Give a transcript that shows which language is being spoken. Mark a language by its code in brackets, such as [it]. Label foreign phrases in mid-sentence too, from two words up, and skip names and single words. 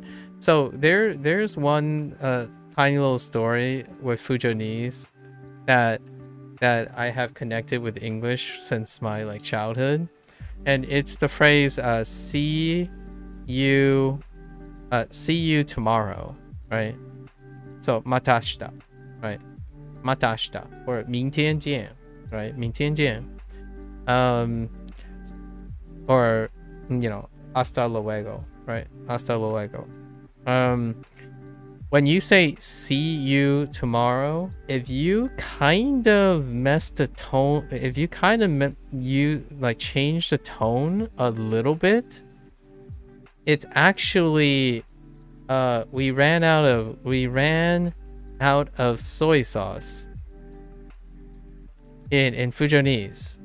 [en] So there's one tiny little story with Fujonese that I have connected with English since my like childhood, and it's the phrase see you tomorrow, right? So [ja] また明日, [en] right? [ja] また明日, [en] or [zh] 明天见, [en] right? [zh] 明天见. [en] Or [es] hasta luego, [en] right? Hasta luego. When you say see you tomorrow, if you kind of mess the tone, if you kind of change the tone a little bit, it's actually we ran out of soy sauce in Fujonese.